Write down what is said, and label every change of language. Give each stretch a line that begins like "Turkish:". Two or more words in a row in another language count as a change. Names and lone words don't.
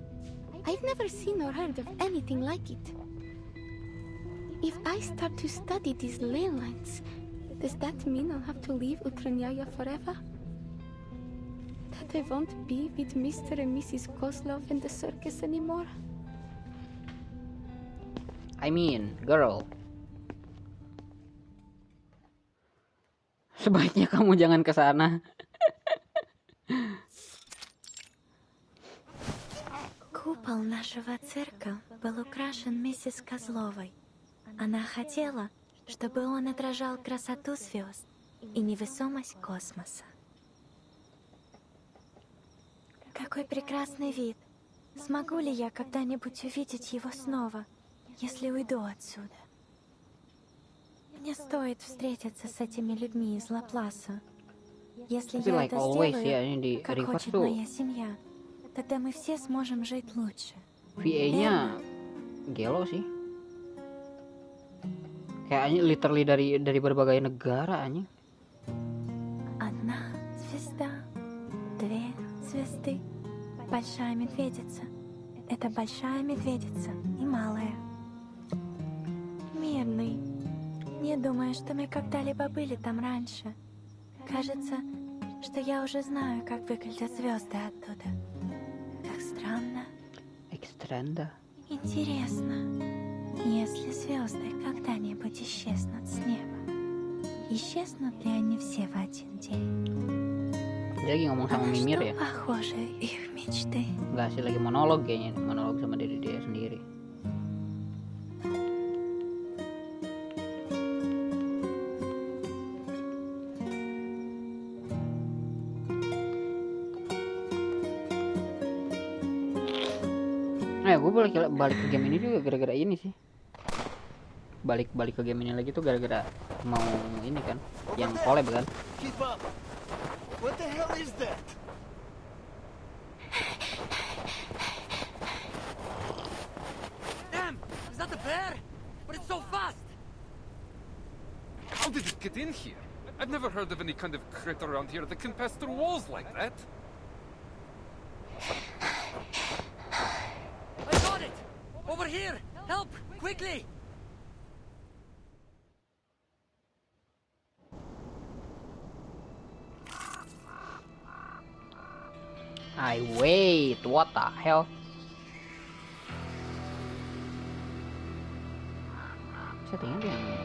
English: I've never seen or heard of anything like it. If I start to study these ley lines, does that mean I'll have to leave Ukrainia forever? That I won't be with Mr. and Mrs. Kozlov in the circus anymore? I mean, girl.
Indonesian: Sebaiknya kamu jangan ke sana.
Russian: Купол нашего цирка был украшен миссис Козловой. Она хотела, чтобы он отражал красоту звезд и невесомость космоса. Какой прекрасный вид! Смогу ли я когда-нибудь увидеть его снова, если уйду отсюда? Мне стоит встретиться с этими людьми из Лапласа. Если я это сделаю, как хочет моя семья, тогда мы все сможем жить лучше.
Indonesian: VA-nya gelo sih. Kayaknya literally dari berbagai negara anjing.
Russian: Одна звезда, две звезды, большая медведица. Это большая медведица и малая. Мирный. Не думаю, что мы когда-либо были там раньше. Кажется, что я уже знаю, как выглядят звезды оттуда. Как странно. Экстранда. Интересно, если звезды когда-нибудь исчезнут с неба, исчезнут ли они все в один день?
Indonesian: Dia lagi ngomong sama Mimir ya?
Russian: Похоже их мечты.
Indonesian: Enggak sih, lagi monolog kayaknya, monolog sama diri dia sendiri. Gue balik ke game ini juga gara-gara ini sih. Balik ke game ini lagi tuh gara-gara mau ini kan, yang collab kan.
English: Keep up. What the hell is that? Damn! Is that a bear? But it's so fast! How did it get in here? I've never heard of any kind of critter around here that can pass through walls like that. I got it! Over here! Help! Quickly! I wait, what the hell?
Indonesian: Settingnya dia.